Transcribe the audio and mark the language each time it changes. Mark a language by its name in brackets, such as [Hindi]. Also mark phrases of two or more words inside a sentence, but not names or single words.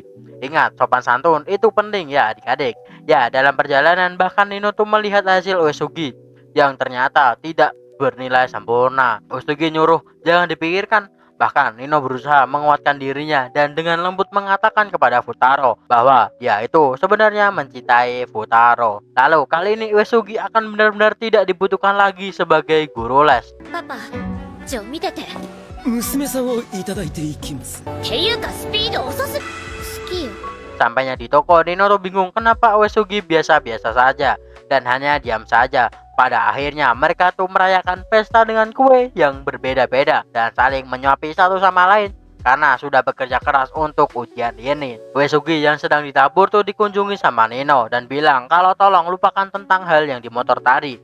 [Indonesian] Ingat, sopan santun itu penting ya adik-adik. Ya, dalam perjalanan bahkan Nino tuh melihat hasil Uesugi yang ternyata tidak bernilai sempurna. Uesugi nyuruh jangan dipikirkan. Bahkan Nino berusaha menguatkan dirinya dan dengan lembut mengatakan kepada Futaro bahwa dia itu sebenarnya mencintai Futaro. Lalu kali ini Uesugi akan benar-benar tidak dibutuhkan lagi sebagai guru les. Papa, [Japanese] ちょ見てて。娘さんをいただいていきます。っていうかスピード遅す。好きよ。 [Indonesian] Sampainya di toko, Nino tuh bingung kenapa Uesugi biasa-biasa saja dan hanya diam saja. Pada akhirnya mereka tuh merayakan pesta dengan kue yang berbeda-beda dan saling menyuapi satu sama lain karena sudah bekerja keras untuk ujian ini. Uesugi yang sedang ditabur tuh dikunjungi sama Nino dan bilang kalau tolong lupakan tentang hal yang di motor tadi.